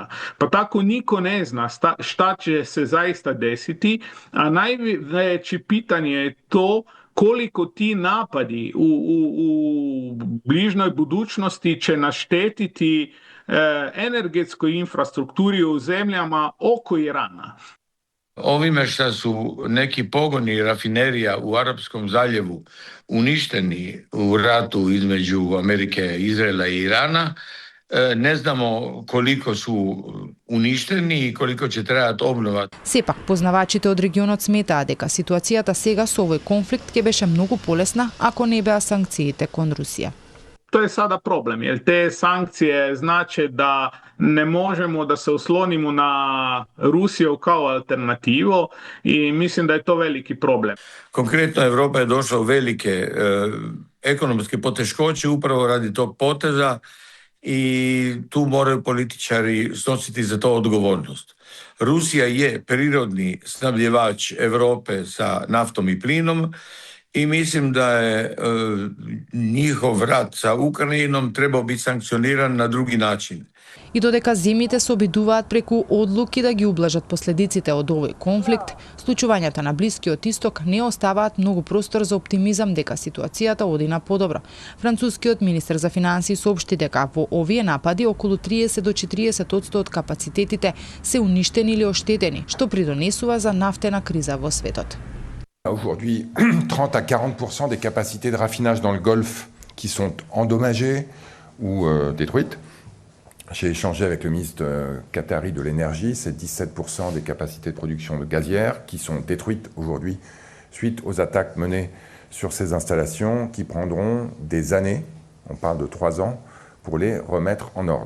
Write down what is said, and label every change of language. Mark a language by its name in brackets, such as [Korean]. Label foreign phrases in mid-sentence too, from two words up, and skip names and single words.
[Croatian] Pa tako niko ne zna šta će se zaista desiti, a najveće pitanje je to koliko ti napadi u bližnoj budućnosti će naštetiti energetskoj infrastrukturi u zemljama oko Irana. Ovime što su neki pogoni rafinerija u Arapskom zaljevu uništeni u ratu između Amerike, Izraela i Irana, ne znamo koliko su uništeni [Macedonian] и колико ќе траат обнова. Сепак, познавачите од регионот сметаа дека ситуацијата сега со овој конфликт ќе беше многу полесна ако не беа санкциите кон Русија. [Croatian] To je sada problem, jer te sankcije znače da ne možemo da se oslonimo na Rusiju kao alternativu i mislim da je to veliki problem. Konkretno, Evropa je došla u velike ekonomske poteškoće upravo radi tog poteza i tu moraju političari snositi za to odgovornost. Rusija je prirodni snabdjevač Evrope sa naftom i plinom i mislim da je njihov rat sa Ukrajinom trebao biti sankcioniran na drugi način. [Macedonian] И додека земјите се обидуваат преку одлуки да ги ублажат последиците од овој конфликт, случувањата на Блискиот Исток не оставаат многу простор за оптимизам дека ситуацијата оди на подобро. Францускиот министер за финансии соопшти дека во овие напади околу 30 до 40% од капацитетите се уништени или оштетени, што придонесува за нафтена криза во светот. [French] Aujourd'hui, 30 à 40% des capacités de raffinage dans le Golfe qui sont endommagées ou détruites. J'ai échangé avec le ministre qatari de l'énergie, c'est 17% des capacités de production de gazières qui sont détruites aujourd'hui suite aux attaques menées sur ces installations qui prendront des années, on parle de 3 ans, pour les remettre en ordre.